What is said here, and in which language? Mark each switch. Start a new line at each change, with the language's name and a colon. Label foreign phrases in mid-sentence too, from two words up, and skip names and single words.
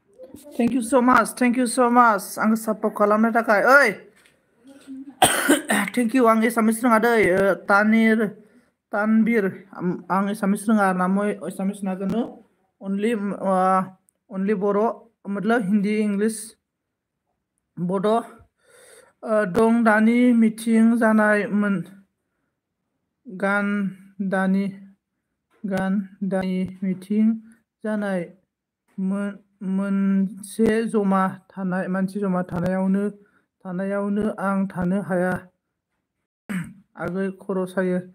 English: thank you so much
Bodo: आंखौ सापर्ट खालामनो थाखाय ओइ
English: thank you
Bodo: आं एसामिस रोङा दै तानबिर आं एसामिस रोङा आरोना मैं एसामिस ना जानो ओनलि बर' मतलब हिंदी इंग्लिश बड' दं दानि मिटिं जानाय गान दानि मिटिं जानाय मोनसे जमा थानायावनो आं थानो हाया आगै खर' सायो